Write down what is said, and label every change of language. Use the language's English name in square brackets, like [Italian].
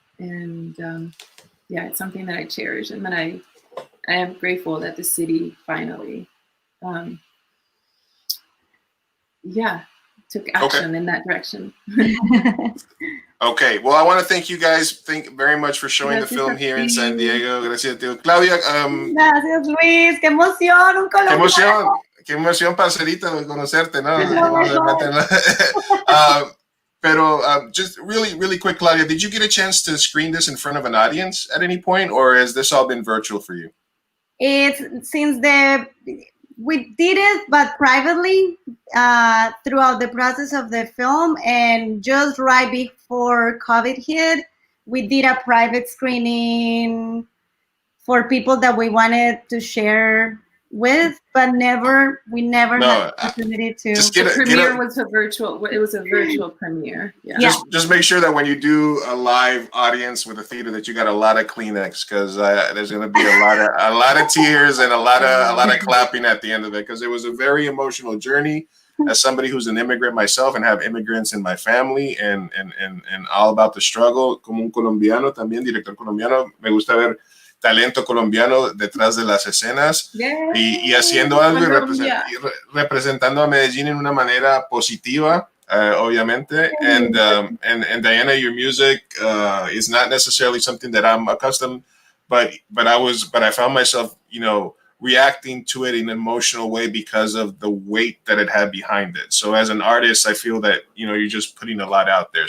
[English] And it's something that I cherish, and that I am grateful that the city finally, took action in that direction. Okay, well, I want to thank you guys very much for showing the film here in San Diego. [Spanish] Gracias, tío. Claudia, Gracias, Luis. ¡Qué emoción! Un colombiano. qué emoción, parcerita, de conocerte, ¿no? No, [English] Pero just really quick, Claudia, did you get a chance to screen this in front of an audience at any point, or has this all been virtual for you? It's since we did it, but privately throughout the process of the film, and just right before COVID hit, we did a private screening for people that we wanted to share with, but we never had the opportunity to. The premiere was a virtual. It was a virtual premiere. Yeah. Just make sure that when you do a live audience with a theater, that you got a lot of Kleenex, because there's going to be a lot of tears and a lot of clapping at the end of it, because it was a very emotional journey. As somebody who's an immigrant myself and have immigrants in my family, and all about the struggle. [Spanish] Como un colombiano también, director colombiano, me gusta ver talento colombiano detrás de las escenas y haciendo algo y representando a Medellín en una manera positiva, obviamente. [English] And Diana, your music is not necessarily something that I'm accustomed, but I found myself, reacting to it in an emotional way because of the weight that it had behind it. So as an artist, I feel that, you're just putting a lot out there.